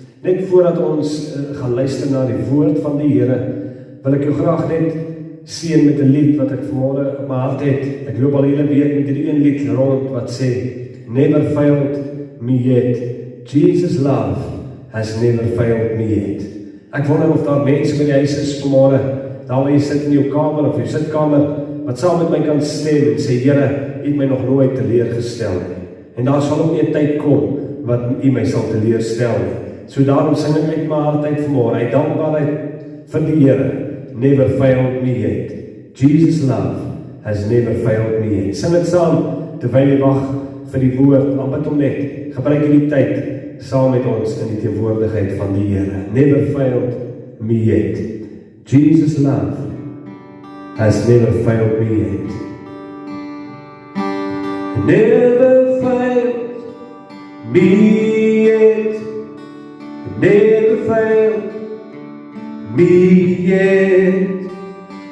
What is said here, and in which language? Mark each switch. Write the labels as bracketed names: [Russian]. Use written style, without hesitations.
[Afrikaans] Net voordat ons gaan luister na die woord van die Here, wil ek jou graag net sien met 'n lied wat ek vanmôre op my hart het. Ek loop al hele week met hierdie een lied rond wat sê, [English] Never failed me yet. Jesus' love has never failed me yet. [Afrikaans] Ek wonder of daar mense by die huis is vanmôre, daar waar jy sit in jou kamer of jou sitkamer, wat saam met my kan stem en sê, Here, U het my nog nooit teleurgestel nie. En daar sal ook nie 'n tyd kom wat U my sal teleurstel nie. So daarom sing ek uit my hart uit vanmôre, uit dankbaarheid vir die Here, [English] never failed me yet. Jesus' love has never failed me yet. [Afrikaans] Sing dit saam, terwyl jy wag vir die woord, aanbid hom net, gebruik hierdie tyd saam met ons in die teenwoordigheid van die Here. [English] Never failed me yet. Jesus' love has never failed me yet. Never failed me yet. Never failed me yet.